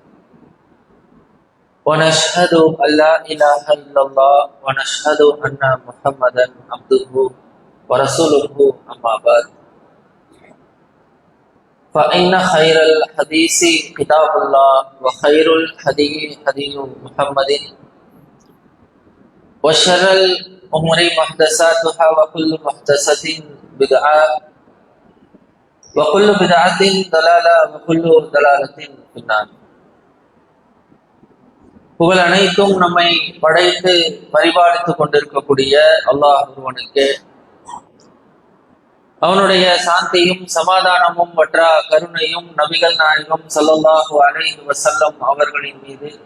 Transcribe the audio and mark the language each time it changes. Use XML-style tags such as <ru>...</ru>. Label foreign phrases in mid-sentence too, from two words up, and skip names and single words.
<ar>ونشهد أن لا إله إلا الله ونشهد أن محمدا عبده ورسوله أما بعد فإن خير الحديث كتاب الله وخير الهدي هدي محمد وشر الأمور محدثاتها وكل محدثة بدعة وكل بدعة ضلالة وكل ضلالة في النار.</ar> <ta>புகழ் அனைத்தும் நம்மை படைத்து பரிபாலித்துக் கொண்டிருக்கக்கூடிய அல்லாஹ் ஒருவனுக்கு, அவனுடைய சாந்தியும் சமாதானமும் வற்றா கருணையும் நபிகள் நாயகம்</ta> <ar>صلى الله عليه وسلم</ar> <ta>அவர்களின் மீது,</ta>